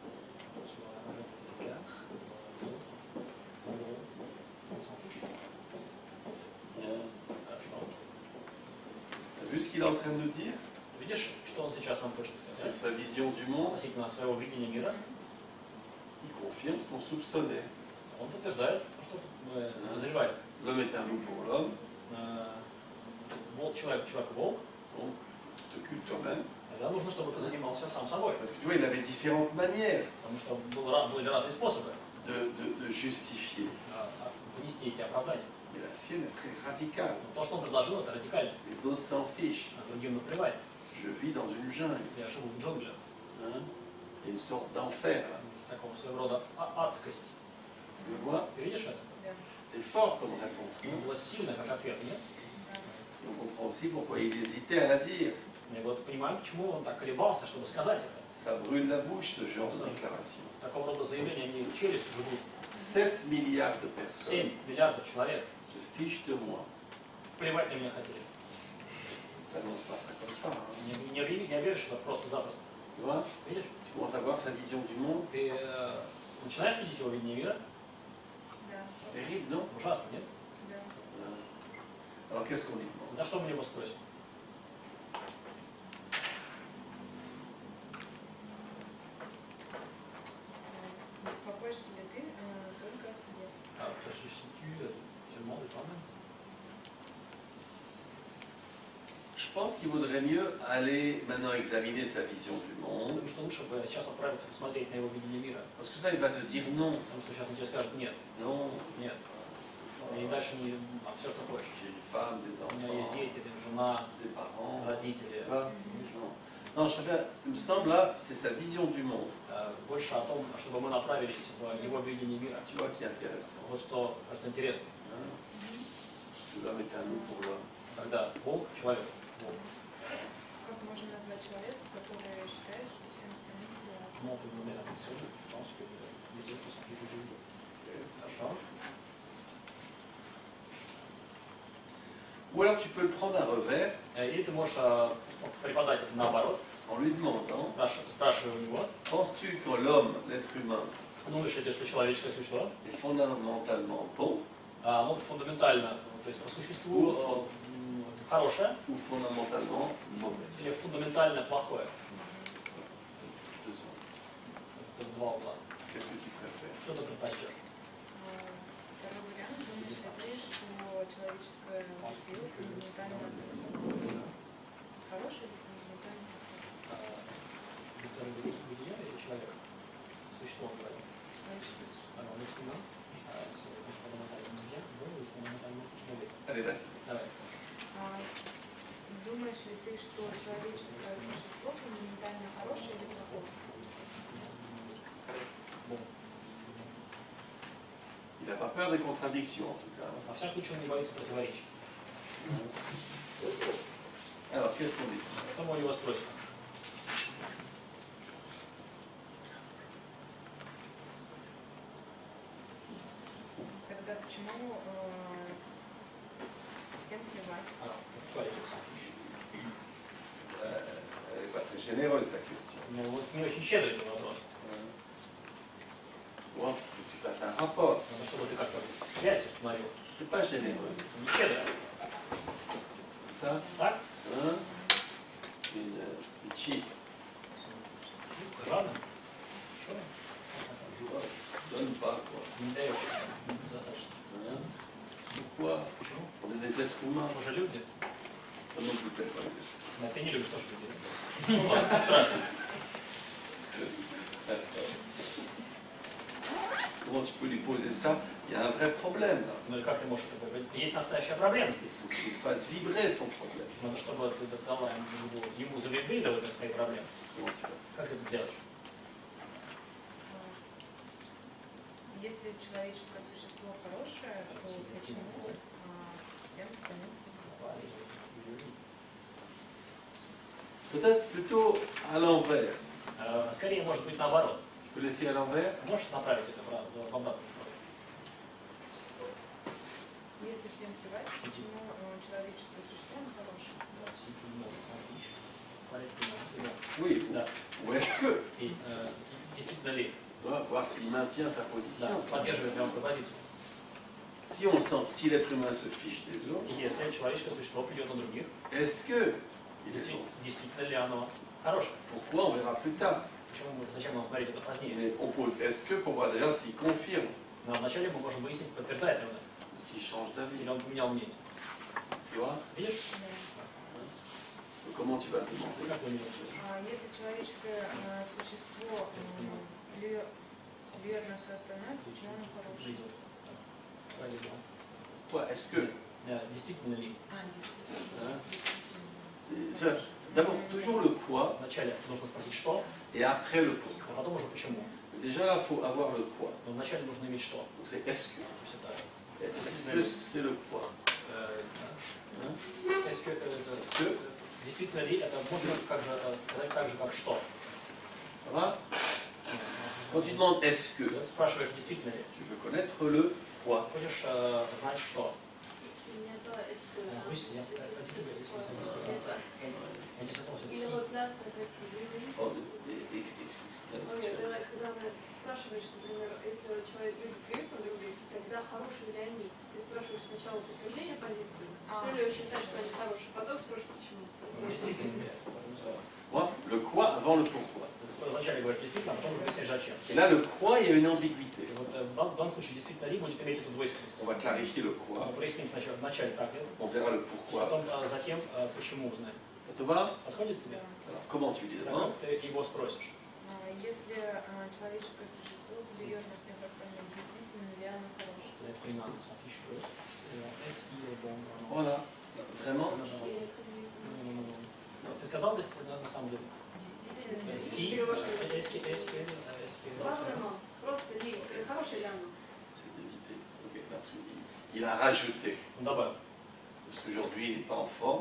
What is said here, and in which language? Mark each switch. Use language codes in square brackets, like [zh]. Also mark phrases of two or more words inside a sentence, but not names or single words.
[fr] T'as vu ce qu'il est en train de nous dire [ru] Видишь, что он сейчас нам хочет [fr] sur [ru] сказать? [fr] sa vision du monde? [ru] Относительно своего видения мира, [fr] Il confirme ce qu'on soupçonnait. [ru] он подтверждает, что мы подозревали. [fr] L'homme est un loup pour l'homme, [ru] Волк, человек-волк, [fr] donc tu t'occupes toi-même. [ru] тогда нужно, чтобы ты занимался сам собой. [fr] Parce que tu vois, il avait différentes manières [ru] Потому что были разные способы [fr] de justifier. [ru] внести эти оправдания. [fr] Mais la sienne est très radicale. [ru] Но то, что он предложил, это радикально. [fr] Les autres s'en fichent. [ru] А другим наплевать. [fr] Je vis dans une jungle. [ru] Я живу в джунглях. [fr] Hein? Il y a une sorte d'enfer. Là. [ru] С такого своего рода адскость. [fr] Tu le vois? [ru] Ты видишь это? Да. [fr] C'est fort comme réponse. [ru] Ну, было сильно, как ответ, нет? [fr] Et on comprend aussi pourquoi il hésitait à la dire. [ru] Я вот понимаю, почему он так колебался, чтобы сказать это. [fr] Ça brûle la bouche, ce genre de déclaration. [ru] Такого рода заявления, они челюстью живут. [fr] 7 milliards de personnes [ru] 7 миллиардов человек. [fr] se fichent de moi. [ru] Плевать на меня хотели. [fr] Ça n'annonce pas ça comme ça. Hein. [ru] Не веришь, что это просто-запросто. [fr] Tu vois? [ru] Видишь? [fr] Tu commences à voir sa vision du monde. [ru] Ты начинаешь видеть его видение мира. Да. [fr] Terrible, non? [ru] Ужасно, нет? [fr] Alors qu'est-ce qu'on lui demande? [ru] За что мы его спросим? Беспокоишься ли ты только о себе? [fr] Te substitue seulement de toi-même. Je pense qu'il vaudrait mieux aller maintenant examiner sa vision du monde. [ru] Думаю, что лучше бы сейчас отправиться посмотреть на его видение мира. [fr] Parce que ça, il va te dire non. [ru] Потому что сейчас он тебе скажет нет, [fr] Non, [ru] нет. И dальше не все, что хочешь. [fr] j'ai une femme, des [ru] У меня есть [fr] enfants, [ru] дети, жена, [fr] des parents. [ru] родители. [fr] Pas? Non. Non, je préfère, il me semble là, c'est sa vision du monde, [ru] Больше о том, чтобы мы направились в его видение мира. [fr] tu vois, qui est intéressant. [ru] Вот что, кажется, интересно. [fr] Hein? L'homme est un loup pour l'homme. [ru] Когда волк, человек, волк. Как можно назвать человека, который считает, что всем остальным плевать? [fr] Comment on peut nommer la personne qui pense que les autres sont plus jolis. D'accord. Ou alors tu peux le prendre à revers [ru] Или ты можешь преподать это наоборот, [fr] en lui demandant, [ru] спрашивая у него, [fr] penses-tu que l'homme, l'être humain, [ru] думаешь ли ты, что человеческое существо, [fr] est fondamentalement bon [ru] оно фундаментально, то есть по существу хорошее [fr] ou fondamentalement mauvais? [ru] или фундаментально плохое? [fr] Deux ans. [ru] Это два угла. [fr] Qu'est-ce que tu préfères? [ru] Что ты предпочтешь? Второй вариант, думаешь ли ты, что человеческое существо фундаментально хорошее или фундаментально Бытие или человек? Существо, он говорит. человеческое существо? Оно фундаментально бытие, и фундаментально человек. [fr] Allez, vas-y. [ru] Давай. Думаешь ли ты, что человеческое существо фундаментально хорошее или плохое? [fr] Il n'a pas peur des contradictions en tout cas. [ru] Во всяком случае, он не боится противоречий. [fr] Alors, qu'est-ce qu'on dit? [ru] Это мы его спросим. Тогда почему всем плевать? [fr] Pourquoi les gens s'en fichent? Elle n'est pas très généreuse ta question. [ru] Ну, вот не очень щедрый этот вопрос. [fr] Bon, il faut que tu fasses un rapport. [ru] Надо, чтобы ты как-то связь установил. [fr] C'est pas généreux. [ru] Не щедро. [fr] Ça, [ru] Так? [fr] hein, une cheap. [ru] Жадно? Что? [fr] Donne pas, quoi. [ru] Не даешь. Достаточно. [fr] Hein. Pourquoi? [ru] Почему? [fr] On est des êtres humains. [ru] Мы же люди. [fr] Comment tu fais, par exemple? [ru] Но ты не любишь тоже людей. Ну ладно, не страшно. [fr] Comment tu peux lui poser ça? Il y a un vrai problème là. [ru] Ну и как ты можешь это говорить? Есть настоящая проблема [fr] Il [ru] здесь. [fr] faut qu'il fasse vibrer son problème. [ru] Надо, чтобы ты дала ему завибрировать от своей проблемы. [fr] Comment tu fais? [ru] Как это сделать? Если человеческое существо хорошее, то почему всем остальным? [fr] Peut-être plutôt à l'envers. [ru] Скорее, может быть, наоборот. [fr] Tu peux laisser à l'envers? [ru] Можешь направить это в обратную сторону? Если всем плевать, почему человеческое существо хорошее? [fr] Oui. [ru] Да. [fr] Ou est-ce que? [ru] И действительно ли? [fr] On va voir s'il maintient sa [ru] Да, [fr] position. [ru] поддерживает ли он свою позицию? [fr] Si on sent, si l'être humain se fiche des autres, [ru] И если человеческое существо плюет на других, [fr] est-ce que il est bon? [ru] действительно ли оно хорошее? [fr] Pourquoi? On verra plus tard. [ru] Зачем нам смотреть это позднее? [fr] Mais on pose est-ce que pour voir déjà s'il confirme [ru] Но вначале мы можем выяснить, подтверждает ли он это, [fr] ou s'il change d'avis. [ru] или он поменял мнение. [fr] Tu vois? [ru] Видишь? [fr] Donc, comment tu vas le demander? [ru] Как вы не можете? Если человеческое существо плюет на все остальное, почему оно хорошее? Жить вот так. Правильно. [fr] Pourquoi? Est-ce que? [ru] Действительно ли? Действительно. [fr] D'abord, toujours le quoi [ru] Вначале нужно спросить что, [fr] et après le pourquoi. [ru] а потом уже почему. [fr] Déjà, il faut avoir le quoi. [ru] Но вначале нужно иметь что. [fr] Donc c'est est-ce que? [ru] То есть это [fr] Est-ce que c'est le quoi? Hein? Est-ce que Est-ce que? [ru] действительно ли это можно сказать так же, как что? [fr] Ça va? Quand tu demandes est-ce que, [ru] Спрашиваешь, действительно ли. [fr] tu veux connaître le quoi. [ru] Хочешь знать что? [fr] Oui, c'est bien. Il replace avec lui. Oh, explain ce que tu veux dire. [ru] Когда спрашиваешь, например, если человек любит плюют на других, тогда хорошие ли они? Ты спрашиваешь сначала подтверждение позиции, все ли считаешь, что они хорошие, потом спрашиваешь, почему. Действительно ли. [fr] Moi, le quoi avant le pourquoi. [ru] Вначале говоришь действительно, а потом объясняешь зачем. [fr] Et là, le quoi, il y a une ambiguïté. [ru] И вот в данном случае действительно ли будет иметь эту двойственность. [fr] On va clarifier le quoi, [ru] Надо прояснить вначале так это, [fr] on verra le pourquoi. [ru] потом затем почему узнать. [fr] Ça te va? [ru] Подходит тебе? [fr] Alors, comment tu dis [ru] Так [fr] d'abord? [ru] ты его спросишь. Если человеческое существо плюет на всех остальных, действительно ли оно хорошее? [fr] L'être humain s'affiche est-ce qu'il est bon? Voilà. Vraiment? [ru] Ты сказал на самом деле? [fr] Si, est-ce que... [ru] Правильно, просто ли, хороший ли оно? [fr] C'est d'éviter. Ok, parce qu'il a rajouté. [ru] Он добавил. [fr] Parce qu'aujourd'hui, il n'est pas en forme,